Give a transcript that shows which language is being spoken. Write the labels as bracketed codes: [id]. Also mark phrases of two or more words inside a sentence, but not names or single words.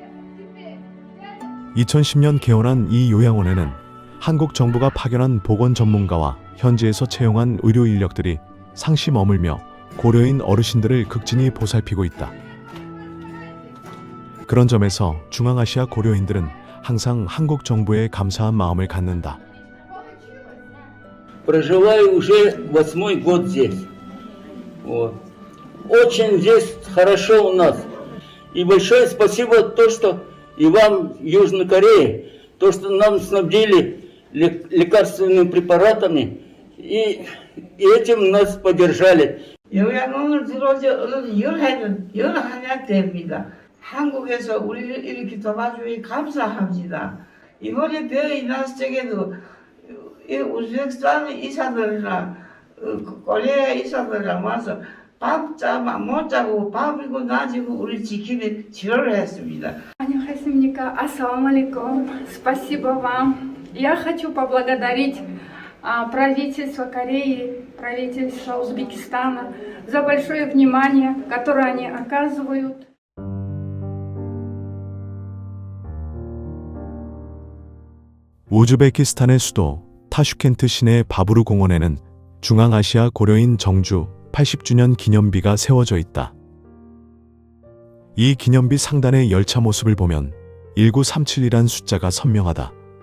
[ko] 2010년 개원한 이 요양원에는 한국 정부가 파견한 보건 전문가와 현지에서 채용한 의료 인력들이 상시 머물며 고려인 어르신들을 극진히 보살피고 있다. 그런 점에서 중앙아시아 고려인들은 항상 한국 정부에 감사한 마음을 갖는다. [ru] Проживаю уже 8-й год здесь. Вот. Очень здесь хорошо у нас. И большое спасибо то, что и вам, Южной Корее, то, что нам снабдили лекарственными препаратами, и этим нас поддержали. [ko] 요양원을 들어온 지 여러 한약 됩니다. 한국에서 우리를 이렇게 도와주니 감사합니다. 이번에 병이 났을 적에도 우즈베키스탄 의사들이랑 코리아 의사들이랑 와서 못 자고 밥이고 낮이고 우리 지키는 치료를 했습니다. [ar] Анихасимника, السلام عليكم. [ru] Спасибо вам. Я хочу поблагодарить правительство Кореи, правительство Узбекистана за большое внимание, которое они оказывают. [ko] 우즈베키스탄의 수도 타슈켄트 시내 바부르 공원에는 중앙아시아 고려인 정주 80주년 기념비가 세워져 있다. 이 기념비 상단의 열차 모습을 보면 1937이란 숫자가 선명하다.